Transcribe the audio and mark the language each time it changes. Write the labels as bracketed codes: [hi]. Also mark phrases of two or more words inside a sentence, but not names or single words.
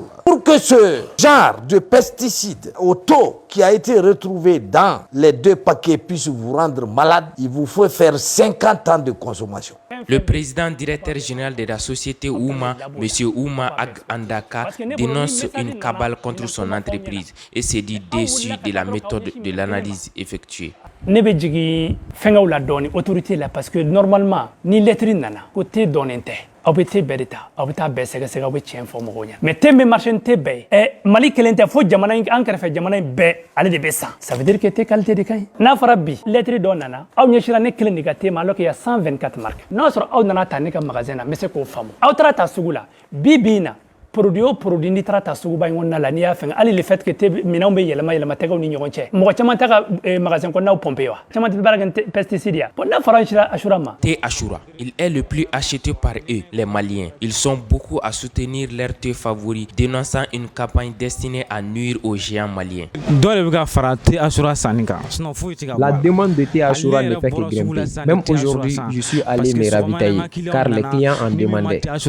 [fr] Pour que ce genre de pesticides au taux qui a été retrouvé dans les 2 paquets puisse vous rendre malade, il vous faut faire 50 ans de consommation. Le président directeur général de la société Ouma, M. Ouma Ag Andaka, dénonce une cabale contre son entreprise et se dit déçu de la méthode de l'analyse effectuée. [bm] Ne bɛ jigin fɛngɛw la dɔɔni autorité la [fr] parce que normalement [bm] ni lettre nana ko te dɔɔnen tɛ aw bɛ te bɛɛ de ta aw bɛ taa bɛɛ sɛgɛsɛgɛ aw bɛ tiɲɛ fɔ mɔgɔw ɲɛna mais te bɛ marché ni te bɛɛ ye Mali kelen tɛ fo jamana in an kɛrɛfɛ jamana in bɛɛ ale de bɛ san [fr] ça veut dire que [bm] te qualité de ka ɲi n'a fɔra bi lettre dɔ nana aw ɲɛsira ne kelen de ka te ma [fr] alors qu'il y a 124 marques [bm] n'a sɔrɔ aw nana ta ne ka magasin na n bɛ se k'o faamu aw taara ta sugu la bi bi in na produit o produit ni taara ta suguba in kɔnɔna la n'i y'a fɛngɛ hali [fr] le fait que [bm] te minɛnw bɛ yɛlɛma tɛgɛw ni ɲɔgɔn cɛ mɔgɔ caman tɛ ka magasin kɔnɔnaw pomper wa caman tɛ baara kɛ pesticide ya bon n'a fɔra Ashura ma. [fr] Thé Ashura, il est le plus acheté par eux, les Maliens. Ils sont beaucoup à soutenir leur thé favori, dénonçant une campagne destinée à nuire aux géants maliens. La demande de thé Ashura ne fait que grimper. Même aujourd'hui, je suis allé me ravitailler car les clients en demandaient.